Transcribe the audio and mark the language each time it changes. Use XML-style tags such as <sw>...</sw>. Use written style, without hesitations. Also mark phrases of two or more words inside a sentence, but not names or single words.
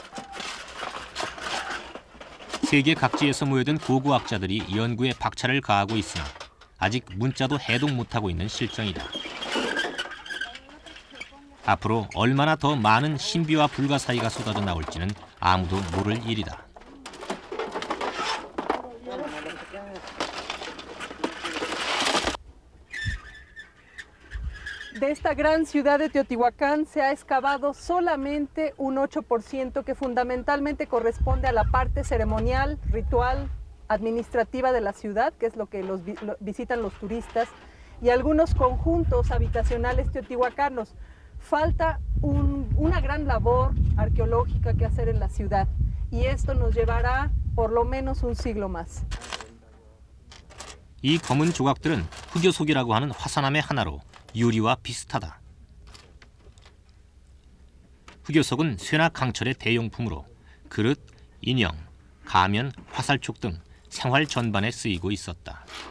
<ko>세계 각지에서 모여든 고고학자들이 연구에 박차를 가하고 있으나 아직 문자도 해독 못하고 있는 실정이다. 앞으로 얼마나 더 많은 신비와 불가사의가 쏟아져 나올지는 아무도 모를 일이다.</ko> <es>De esta gran ciudad de Teotihuacán se ha excavado solamente un 8% que fundamentalmente corresponde a la parte ceremonial, ritual, administrativa de la ciudad, que es lo que visitan los turistas, y algunos conjuntos habitacionales teotihuacanos. Falta una gran labor arqueológica que hacer en la ciudad y esto nos llevará por lo menos un siglo más.</es> <ko>이 검은 조각들은 흑요석이라고 하는 화산암의 하나로 유리와 비슷하다. 흑요석은 쇠나 강철의 대용품으로 그릇, 인형, 가면, 화살촉 등 생활 전반에 쓰이고 있었다.</ko>